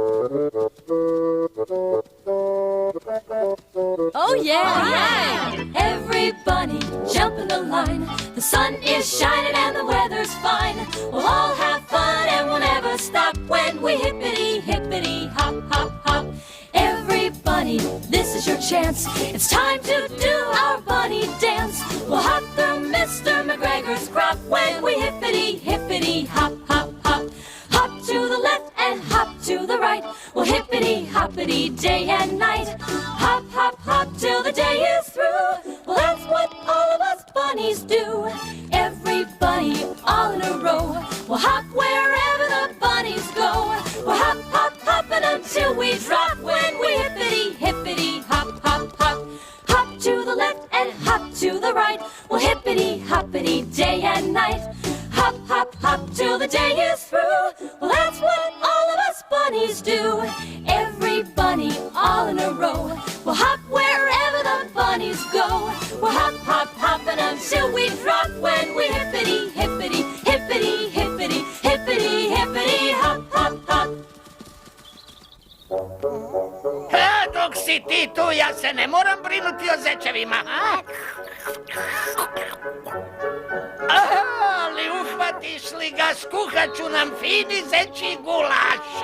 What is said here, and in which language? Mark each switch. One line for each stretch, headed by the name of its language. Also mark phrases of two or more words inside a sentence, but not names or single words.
English: Oh yeah! Every bunny jump in the line. The sun is shining and the weather's fine. We'll all have fun and we'll never stop when we hippity hippity hop hop hop. Every bunny, this is your chance. It's time to do our bunny dance. We'll hop through Mr. McGregor's crop when we hippity hippity hop hop hop. Hop to the left and hop to the right. We'll hippity hoppity day and night. Hop hop hop till the day is through. Well, that's what all of us bunnies do. Every bunny all in a row. We'll hop wherever the bunnies go. We'll hop hop hopping until we drop when we hippity hippity hop hop hop. Hop to the left and hop to the right. We'll hippity hoppity day and night. Hop hop hop till the day is through. Well, that's what all of us bunnies do. Every bunny all in a row. We'll hop wherever the bunnies go. We'll hop hop hopping until we drop when we hippity hippity hippity hippity hippity hippity hop hop hop.
Croatian: Dok si ti tu, ja se ne moram brinuti o zečevima, a? Ali uhvatiš li ga, skuhat ću nam fini zečji gulaš.